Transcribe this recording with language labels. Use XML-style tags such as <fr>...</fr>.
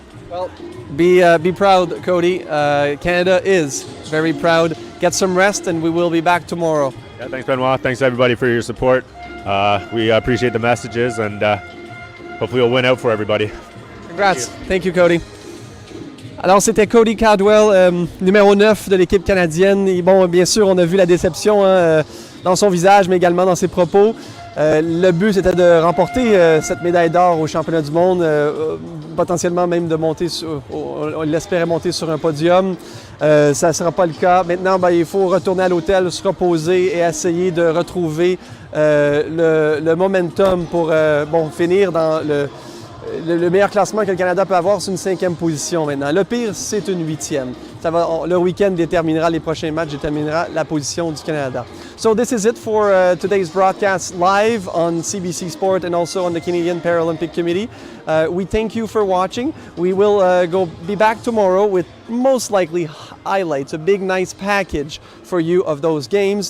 <en>Well, be proud, Cody. Canada is very proud. Get some rest, and we will be back tomorrow. Yeah, thanks, Benoit. Thanks everybody for your support. We appreciate the messages, and hopefully we'll win out for everybody. Congrats. Thank you, Cody.</en> <fr>Alors, c'était Cody Caldwell, numéro 9 de l'équipe canadienne. Et bon, bien sûr, on a vu la déception dans son visage, mais également dans ses propos. Le but, c'était de remporter cette médaille d'or au championnat du monde, potentiellement même de monter on l'espérait monter sur un podium. Ça ne sera pas le cas. Maintenant, il faut retourner à l'hôtel, se reposer et essayer de retrouver le momentum pour finir dans le meilleur classement que le Canada peut avoir, c'est une 5e position maintenant. Le pire, c'est une 8e. Le week-end déterminera les prochains matchs, déterminera la position du Canada.</fr> <en>So this is it for today's broadcast live on CBC Sport and also on the Canadian Paralympic Committee. We thank you for watching. We will be back tomorrow with most likely highlights, a big nice package for you of those games.</en>